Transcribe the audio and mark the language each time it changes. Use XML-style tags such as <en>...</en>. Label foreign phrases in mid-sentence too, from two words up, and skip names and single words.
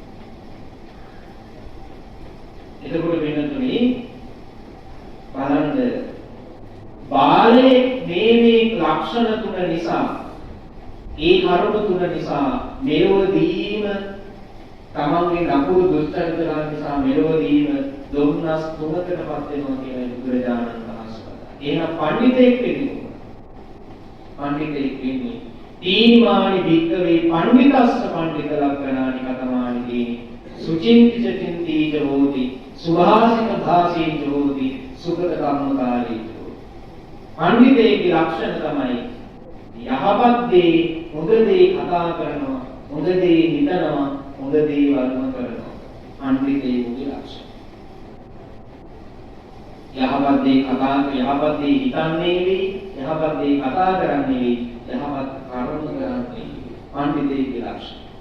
<si>එතකොට වෙනතුනි බලන්න බාලයේ මේ ලක්ෂණ තුන නිසා ඒ කරුණු තුන නිසා මෙලොවදීම තමන්ගේ නපුරු දුෂ්චරිත නිසා මෙලොවදීම දුම්නස් තුනකටපත් වෙනවා කියන බුදුරජාණන් වහන්සේ වදාළා. එහෙනම් පඬිතෙක් වෙන්නේ පඬිතෙක් වෙන්නේ</si> <pi>තීමානි භික්ඛවේ පණ්ඩිතස්ස පණ්ඩිත ලක්ඛණානි කතමානි දීනි සුචින්තිච චින්තිච හෝති සුභාසිත භාසීච හෝති සුගත කම්මකාරීච හෝති.</pi> <si>පණ්ඩිතේගේ ලක්ෂණ තමයි යහපත් දේ හොඳ දේ කතා කරනවා, හොඳ දේ හිතනවා, හොඳ දේ වර්ණ කරනවා. පණ්ඩිතේගේ ලක්ෂණ. යහපත් දේ හිතන්නේ වෙයි, යහපත් දේ කතා කරන්නේ වෙයි, යහපත් කර්ම කරන්නේ පඬිතේගේ ලක්ෂණ.</si>